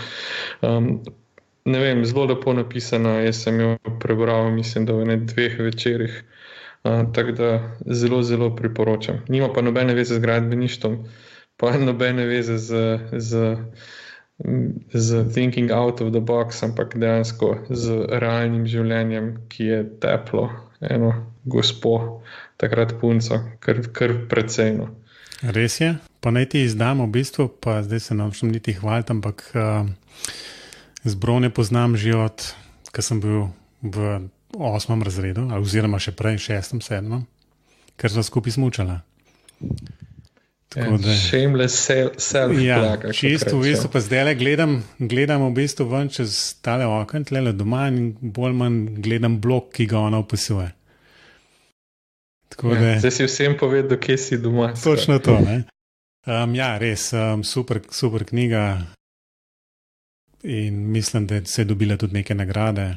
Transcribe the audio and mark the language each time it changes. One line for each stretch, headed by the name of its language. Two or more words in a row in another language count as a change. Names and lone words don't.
Slovenian: Ne vem, zelo lepo napisana, jaz sem jo prebral, mislim, da v 2 večerih, tako da zelo priporočam. Nima pa nobene veze z gradbeništvom, pa nobene veze z
English: thinking out of the box,
Slovenian: ampak dejansko z realnim življenjem, ki je teplo, eno gospo, takrat punco, kar precejno. Res je, pa naj ti izdam v bistvu, pa zdaj se nočem niti hvaliti, ampak z Bronje poznam že od, ko sem bil v 8. razredu, oziroma še prej, 6., 7., ker sva skupaj smučala.
English: Shameless self-plug.
Slovenian: Čisto v bistvu, pa zdaj gledam v bistvu ven čez tale okno, tlele doma in bolj manj gledam blog, ki ga ona opisuje. Zdaj si vsem povedal, kje si doma. Točno to, ne? Ja, res, super knjiga in mislim, da se je dobila tudi neke nagrade.